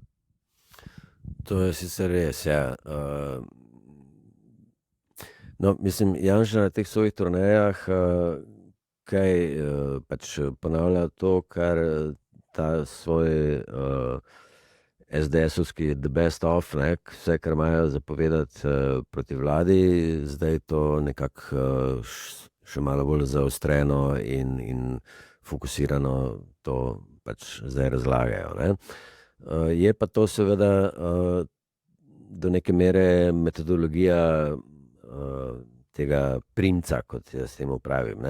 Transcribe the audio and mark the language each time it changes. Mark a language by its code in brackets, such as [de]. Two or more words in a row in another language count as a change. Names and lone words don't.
[sl] To je sicer res, ja. No, mislim, Janša na teh svojih turnejah kaj pač ponavlja to, kar ta svoj SDS-ovski [en] the best of, [sl] ne, vse, kar imajo zapovedati proti vladi, zdaj to nekako še malo bolj zaostreno in fokusirano to pač zdaj razlagajo. Ne. Je pa to seveda do neke mere metodologija tega primca, kot jaz temu pravim.